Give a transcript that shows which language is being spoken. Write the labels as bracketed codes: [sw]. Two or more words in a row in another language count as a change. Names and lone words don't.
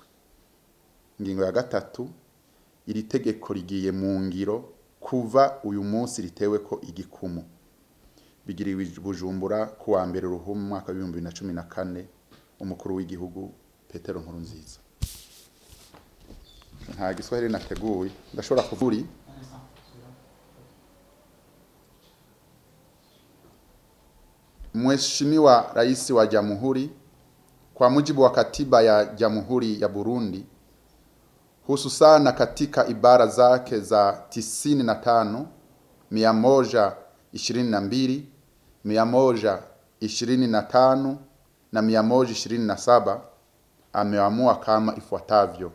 [rn] Ingingo ya gatatu, iri tegeko rigiye mu ngiro kuva uyu munsi ritewe ko igikumu, bigiriwe Bujumbura ku wa mbere Ruhumu mwaka 2014, umukuru w'igihugu Petero Nkurunziza. Nta giswahili nateguye ndashobora kuvuri. [sw] Mheshimiwa Rais wa Jamhuri, kwa mujibu wa katiba ya Jamhuri ya Burundi, hususana katika ibara zake za 95, 122, 125 na 127, ameamua kama ifuatavyo.